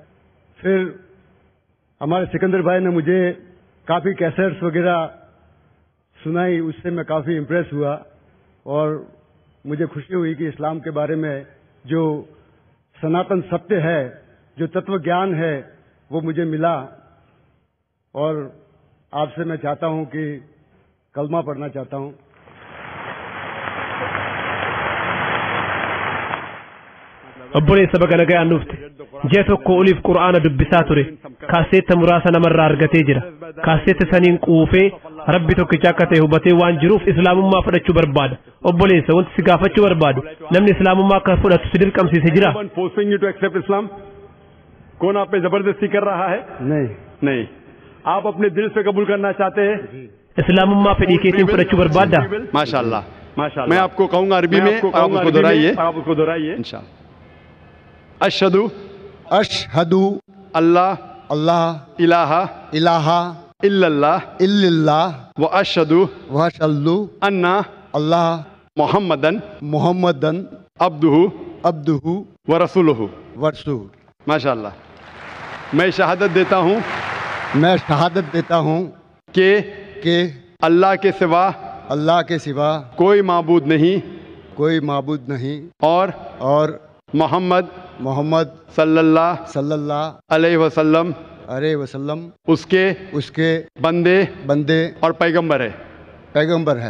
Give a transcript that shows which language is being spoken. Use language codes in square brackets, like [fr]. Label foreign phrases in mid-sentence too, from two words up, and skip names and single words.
[hi] फिर हमारे सिकंदर भाई ने मुझे काफ़ी कैसेट्स वगैरह सुनाई, उससे मैं काफ़ी इम्प्रेस हुआ और मुझे खुशी हुई कि इस्लाम के बारे में जो सनातन सत्य है, जो तत्व ज्ञान है, वो मुझे मिला. और आपसे मैं चाहता हूं कि कलमा पढ़ना चाहता हूं. [om] obboleessa baga nagaan dhufte ji'a tokko oliif qura'aana dubbisaa ture kaaseetta muraasa namarraa argatee jira kaaseetta saniin quufee rabbi tokkicha akka ta'e hubatee waan jiruuf islaamummaa fudhachuu barbaada. Obboleessa wanti si gaafachuu barbaadu namni islaamummaa akka fudhatu si dirqamsiise jira? [hi] कौन आप पे जबरदस्ती कर रहा है? नहीं. आप अपने दिल से कबूल करना चाहते हैं? [om] islaamummaa fadii ke tiin fadchuu barbaada. [hi] माशाल्लाह. मैं आपको कहूँगा अरबी में, आप उसको दोहराइए. इंशाअल्लाह. [ar] أشهد أن لا إله إلا الله و أشهد أن محمدا عبده و رسوله. [hi] माशाअल्लाह. मैं शहादत देता हूँ कि अल्लाह के सिवा कोई माबूद नहीं और मोहम्मद [ar] صلى الله عليه وسلم [hi] उसके बंदे और पैगंबर है.